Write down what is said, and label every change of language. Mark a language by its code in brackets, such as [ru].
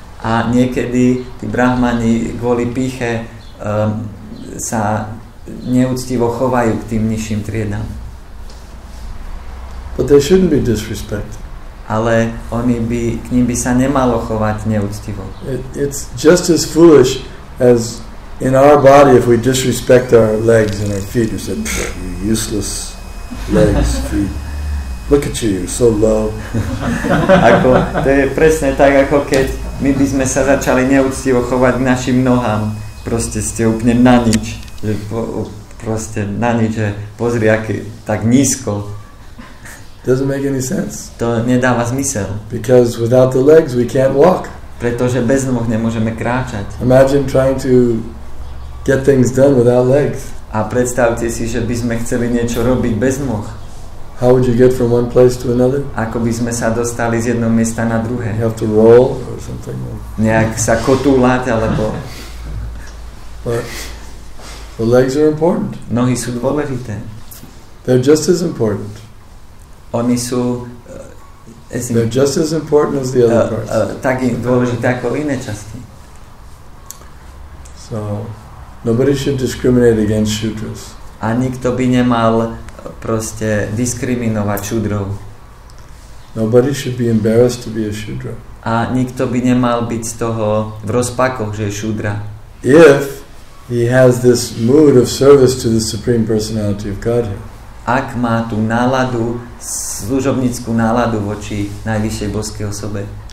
[sk] A niekedy tí brahmani kvôli pýche sa neúctivo chovajú k tým nižším triedám. [en] But they shouldn't be disrespected. [sk] Ale k ním by sa nemalo chovať neúctivo. [en] It's just as foolish as in our body if we disrespect our legs and our feet. We said, you useless legs, feet. Look at you, you're so low. [sk] To je presne tak, ako keď my by sme sa začali neúctivo chovať k našim nohám. Proste ste úplne na nič. Že proste na nič, že pozri, aký tak nízko. [en] Doesn't make any sense. [sk] To nedáva zmysel. [en] Because without the legs we can't walk. [sk] Pretože bez nôh nemôžeme kráčať. [en] Imagine trying to get things done without legs. [sk] A predstavte si, že by sme chceli niečo robiť bez nôh. [en] How would you get from one place to another? [sk] Ako by sme sa dostali z jedného miesta na druhé. [en] You have to roll or something. [sk] Nejak sa kotúľať, alebo... [en] But the legs are important. [sk] Nohy sú dôležité. [en] They're just as important. [sk] Oni sú [en] they're just as important as the other parts. [sk] Tak dôležité ako iné časti. [en] So nobody should discriminate against Shudras. [sk] A nikto by nemal proste diskriminovať šudrov. [en] Nobody should be embarrassed to be a Shudra. [sk] A nikto by nemal byť z toho v rozpakoch, že je šudra. [en] If he has this mood of service to the Supreme Personality of Godhead. [sk] Ak má tú náladu, služobnícku náladu voči najvyššej božskej osobe.